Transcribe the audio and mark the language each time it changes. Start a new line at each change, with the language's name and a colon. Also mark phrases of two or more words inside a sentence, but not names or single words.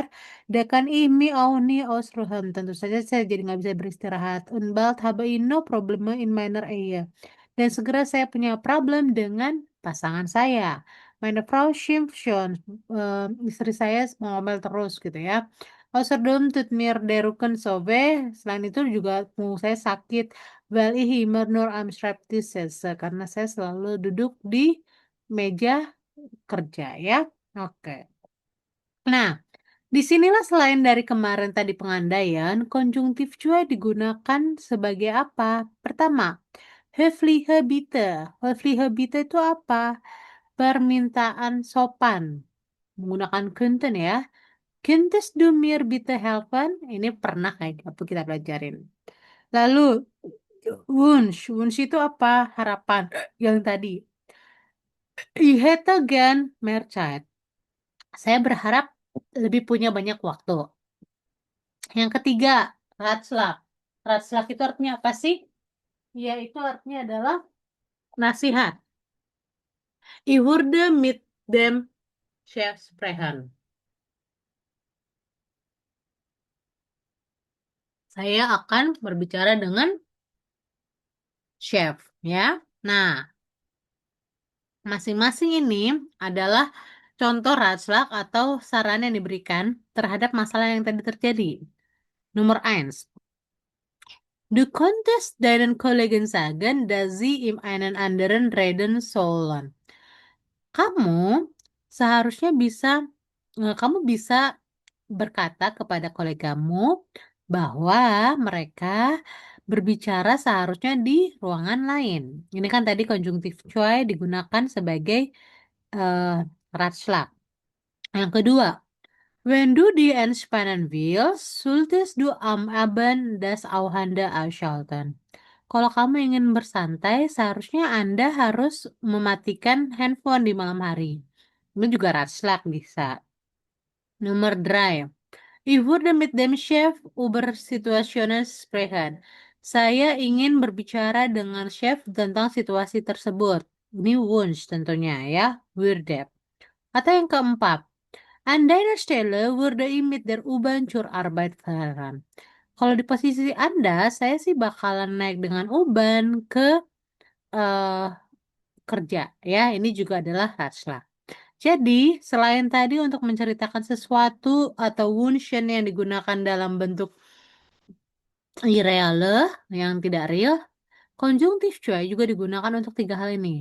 German: Da kann ich mich auch nie ausruhen.
Indonesian: Tentu saja saya jadi nggak bisa beristirahat.
German: Und bald habe ich no Probleme in meiner Ehe.
Indonesian: Dan segera saya punya problem dengan pasangan saya.
German: Meine Frau schimpft schon.
Indonesian: Istri saya ngomel terus gitu ya.
German: Außerdem tut mir der Rücken so weh.
Indonesian: Selain itu juga punggung saya sakit.
German: Weil ich immer nur am Schreibtisch sitze.
Indonesian: Karena saya selalu duduk di meja kerja ya. Oke. Nah, disinilah selain dari kemarin tadi pengandaian, konjungtif juga digunakan sebagai apa? Pertama,
German: höfliche Bitte. Höfliche Bitte
Indonesian: itu apa? Permintaan sopan. Menggunakan könnten ya.
German: Könntest du mir bitte helfen?
Indonesian: Ini pernah kayak apa kita pelajarin. Lalu, Wunsch. Wunsch itu apa? Harapan. Yang tadi.
German: Ich hätte gern mehr Zeit.
Indonesian: Saya berharap lebih punya banyak waktu. Yang ketiga, Ratschlag. Ratschlag itu artinya apa sih? Ya, itu artinya adalah nasihat.
German: Ich würde mit dem Chef sprechen.
Indonesian: Saya akan berbicara dengan chef, ya. Nah, Masing-masing ini adalah contoh ratschlag atau saran yang diberikan terhadap masalah yang tadi terjadi. Nomor 1.
German: Du konntest deinen Kollegen sagen, dass sie in einen anderen reden sollen.
Indonesian: Kamu bisa berkata kepada kolegamu bahwa mereka berbicara seharusnya di ruangan lain. Ini kan tadi konjungtif cuai digunakan sebagai Ratschlag. Yang kedua,
German: wenn du die entspannen willst, solltest du am Abend das Auhanda ausschalten.
Indonesian: Kalau kamu ingin bersantai, seharusnya Anda harus mematikan handphone di malam hari. Ini juga Ratschlag bisa. Nomor 3.
German: Ich würde mit dem Chef über Situationen sprechen.
Indonesian: Saya ingin berbicara dengan chef tentang situasi tersebut. Ini Wunsch tentunya ya, würde. Atau yang keempat,
German: an deiner Stelle würde ich mit der U-Bahn zur Arbeit fahren.
Indonesian: Kalau di posisi Anda, saya sih bakalan naik dengan U-Bahn ke eh, kerja. Ya, ini juga adalah Ratschlag. Jadi, selain tadi untuk menceritakan sesuatu atau Wunschen yang digunakan dalam bentuk irreale, yang tidak real, konjungtif cuy juga digunakan untuk 3 hal ini.